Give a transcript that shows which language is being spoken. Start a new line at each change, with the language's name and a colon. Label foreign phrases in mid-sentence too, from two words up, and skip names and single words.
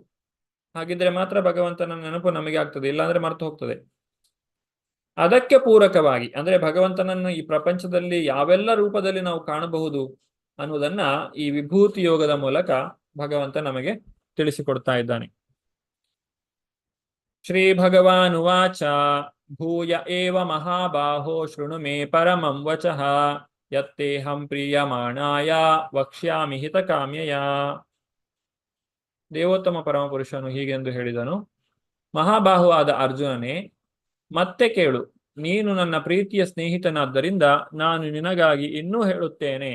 Kannada: ಹಾಗಿದ್ರೆ ಮಾತ್ರ ಭಗವಂತನ ನೆನಪು ನಮಗೆ ಆಗ್ತದೆ, ಇಲ್ಲಾಂದ್ರೆ ಮರೆತು ಹೋಗ್ತದೆ. ಅದಕ್ಕೆ ಪೂರಕವಾಗಿ ಅಂದ್ರೆ ಭಗವಂತನನ್ನು ಈ ಪ್ರಪಂಚದಲ್ಲಿ ಯಾವೆಲ್ಲ ರೂಪದಲ್ಲಿ ನಾವು ಕಾಣಬಹುದು ಅನ್ನುವುದನ್ನ ಈ ವಿಭೂತಿ ಯೋಗದ ಮೂಲಕ ಭಗವಂತ ನಮಗೆ ತಿಳಿಸಿಕೊಡ್ತಾ ಇದ್ದಾನೆ.
Sanskrit: ಶ್ರೀ ಭಗವಾನುವಾಚ ಭೂಯ ಏವ ಮಹಾಬಾಹೋ ಶೃಣು ಮೇ ಪರಮಂ ವಚಃ ಯತ್ತೇಹಂ ಪ್ರೀಯಮಾಣಾಯ ವಕ್ಷ್ಯಾಮಿ ಹಿತಕಾಮ್ಯಯ.
Kannada: ದೇವೋತ್ತಮ ಪರಮಪುರುಷನು ಹೀಗೆಂದು ಹೇಳಿದನು, ಮಹಾಬಾಹುವಾದ ಅರ್ಜುನನೇ, ಮತ್ತೆ ಕೇಳು. ನೀನು ನನ್ನ ಪ್ರೀತಿಯ ಸ್ನೇಹಿತನಾದ್ದರಿಂದ ನಾನು ನಿನಗಾಗಿ ಇನ್ನೂ ಹೇಳುತ್ತೇನೆ.